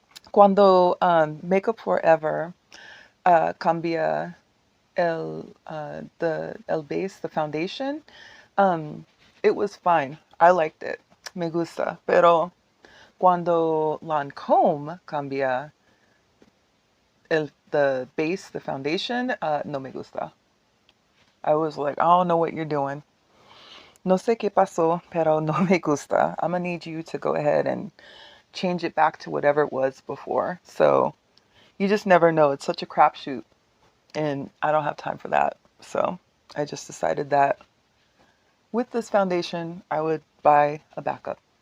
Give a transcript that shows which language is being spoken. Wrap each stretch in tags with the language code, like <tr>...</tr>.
<es>Cuando Makeup Forever cambia el base,</es> <en>the foundation, it was fine. I liked it.</en> <es>Me gusta. Pero cuando Lancome cambia</es> <en>the base, the foundation,</en> <es>no me gusta.</es> <en>I was like, I don't know what you're doing.</en> <es>No sé qué pasó, pero no me gusta.</es> <en>I'm gonna need you to go ahead and change it back to whatever it was before. So you just never know. It's such a crapshoot, and I don't have time for that. So I just decided that with this foundation, I would buy a backup.</en>